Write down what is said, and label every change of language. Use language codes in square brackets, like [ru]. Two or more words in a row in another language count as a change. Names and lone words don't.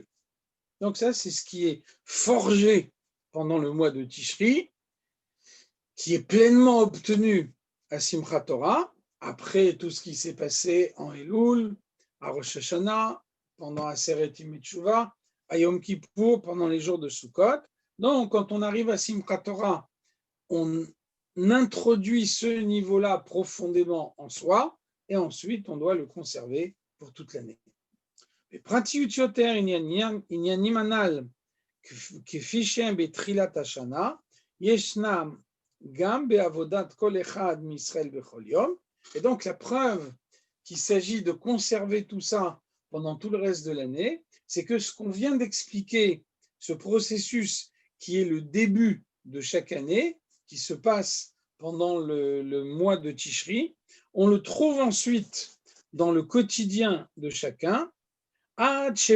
[fr] Donc ça, c'est ce qui est forgé pendant le mois de Tishri, qui est pleinement obtenu à Simchat Torah, après tout ce qui s'est passé en Elul, à Rosh Hashanah, pendant Aseret Yemei Teshuvah, à Yom Kippour, pendant les jours de Sukkot. Donc, quand on arrive à Simchat Torah, on introduit ce niveau-là profondément en soi, et ensuite, on doit le conserver pour toute l'année. [he] בפרטיות יותר עניינים הנ"ל כפי שהם בתחילת השנה, ישנם גם בעבודת כל אחד מישראל בכל יום. [fr] Et donc la preuve qu'il s'agit de conserver tout ça pendant tout le reste de l'année, c'est que ce qu'on vient d'expliquer, ce processus qui est le début de chaque année, qui se passe pendant le mois de Tishri, on le trouve ensuite dans le quotidien de chacun, de